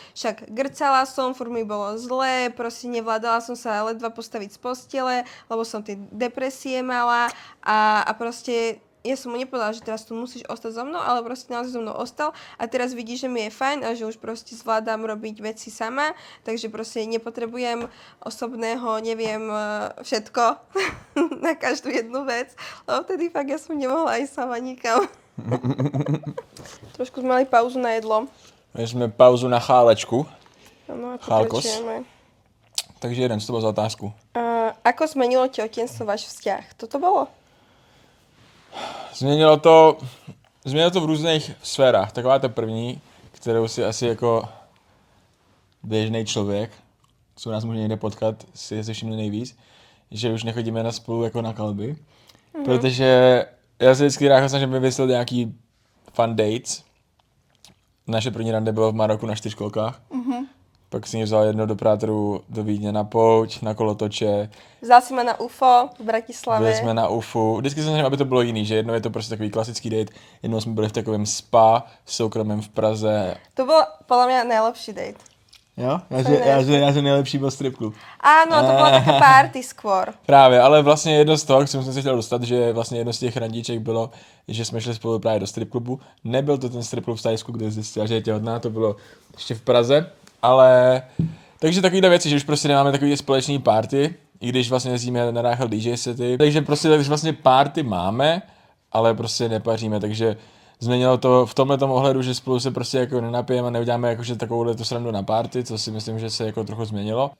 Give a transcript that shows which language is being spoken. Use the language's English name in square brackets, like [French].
[Slovak] Však grcala som, furt mi bolo zlé, proste nevládala som sa ledva postaviť z postele, lebo som tie depresie mala a proste ja som mu nepovedala, že teraz tu musíš ostať so mnou, ale proste naozaj so mnou ostal a teraz vidí, že mi je fajn a že už proste zvládam robiť veci sama, takže proste nepotrebujem osobného, neviem, všetko na každú jednu vec, lebo vtedy fakt ja som nemohla ísť sama nikam. Trošku sme mali pauzu na jedlo. [Czech] My jsme pauzu na chálečku. No a Chálkos. [Slovak] pokračujeme. [Czech] Takže jeden, to byl za otázku. [Slovak] Ako zmenilo tehotenstvo váš vzťah? Toto bolo? [Czech] Změnilo to v různých sférách. Taková ta první, kterou si asi jako běžný člověk, co nás může někde potkat, si všimli nejvíc, že už nechodíme na spolu jako na kalby. Protože já se vždycky rád snažím vymyslet nějaký [English] fun dates. [Czech] Naše první rande bylo v Maroku na 4kolkách. Pak si mě vzal jednou do Prátoru do Vídně na pouť, na kolotoče. [Slovak] Vzal si ma na UFO v Bratislave. [Czech] Byli jsme na UFU. Vždycky jsem snažil, aby to bylo jiný, že jednou je to prostě takový klasický date, jednou jsme byli v takovém spa v soukromém v Praze. [Slovak] To bol podľa mňa najlepší date. [Czech] Jo? Já jsem nejlepší byl strip club. [Slovak] Áno, to bola taká party skôr. [Czech] Právě, ale vlastně jedno z toho, k čemu jsem se chtěl dostat, že vlastně jedno z těch randíček bylo, že jsme šli spolu právě do strip klubu. Nebyl to ten strip klub v Tajsku, kde zjistila, že je těhotná, to bylo ještě v Praze, ale takže takovýhle věci, že už prostě nemáme takový společný party, i když vlastně jezdíme na Ráchel DJ sety, takže prostě takže vlastně party máme, ale prostě nepaříme, takže změnilo to v tomhletom ohledu, že spolu se prostě jako nenapijeme a neuděláme jakože takovouhle tu srandu na party, co si myslím, že se jako trochu změnilo.